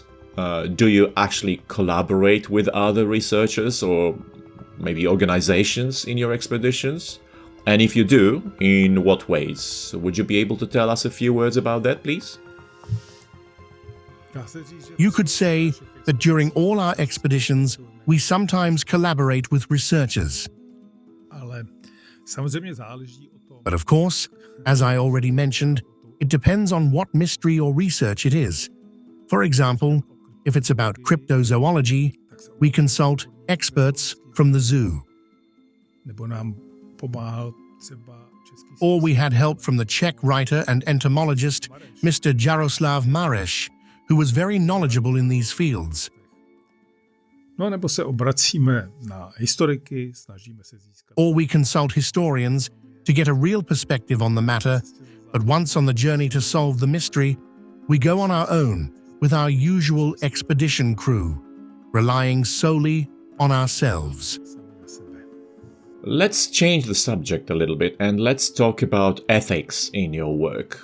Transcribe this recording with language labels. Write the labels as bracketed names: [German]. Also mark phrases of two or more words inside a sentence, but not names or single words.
[English] Do you actually collaborate with other researchers or maybe organizations in your expeditions? And if you do, in what ways? Would you be able to tell us a few words about that, please? You could say that during all our expeditions, we sometimes collaborate with researchers. [Czech] Ale samozřejmě záleží o tom. [English] But of course, as I already mentioned, it depends on what mystery or research it is. For example, if it's about cryptozoology, we consult experts from the zoo. [Czech] Nebo nám pomáhal třeba český. [English] Or we had help from the Czech writer and entomologist Mr. Jaroslav Mareš, who was very knowledgeable in these fields. [Czech] No nebo se obracíme na historiky, snažíme se získat. [English] Or we consult historians to get a real perspective on the matter, but once on the journey to solve the mystery, we go on our own with our usual expedition crew, relying solely on ourselves. Let's change the subject a little bit and let's talk about ethics in your work.